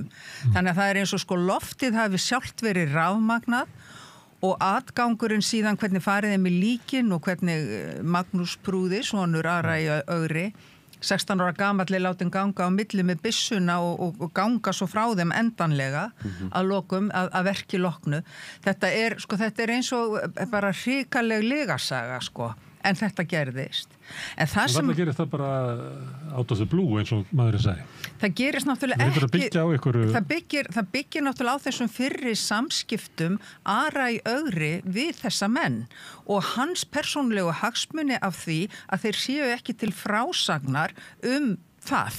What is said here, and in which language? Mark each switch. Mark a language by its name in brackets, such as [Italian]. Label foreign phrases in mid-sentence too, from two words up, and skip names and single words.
[Icelandic] Þannig að það er eins og loftið hafi sjálft verið rafmagnað og atgangurinn síðan hvernig farið þeim í líkin og hvernig Magnús Prúði, sonur Ara í Ögri, 16 ára gamalli látin ganga á milli með byssuna og ganga svo frá þeim endanlega að lokum, að verki loknu. Þetta er eins og bara hrikaleg legasaga, en þetta gerðist. En það sem gerist það bara [English] out of the blue [Icelandic] eins og maðurinn segi. Það gerist náttúrulega ekki. Það byggir náttúrulega á þessum fyrri samskiptum Ara í Ögri við þessa menn og hans persónulegu hagsmuni af því að þeir séu ekki til frásagnar það.